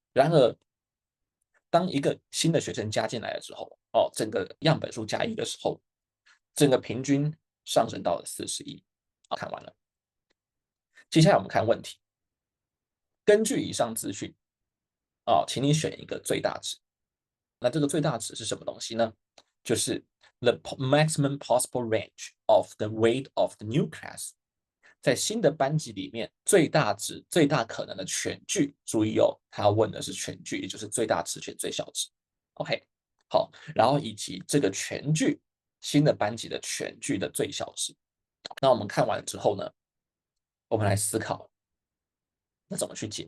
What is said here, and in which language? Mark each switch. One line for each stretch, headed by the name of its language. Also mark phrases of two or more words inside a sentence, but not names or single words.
Chinese: 然而，當一個新的學生加進來的時候，整個樣本數加1的時候，整個平均上升到了41。看完了，接下來我們看問題。根據以上資訊，請你選一個最大值。那這個最大值是什麼東西呢？就是
English: the maximum possible range of the weight of the new class。
Chinese: 在新的班級裡面，最大值、最大可能的全句，注意他要問的是全句，也就是最大值选最小值。OK， 好，然後以及这個全句新的班級的全句的最小值。那我們看完之後呢，我們來思考，那怎麼去解？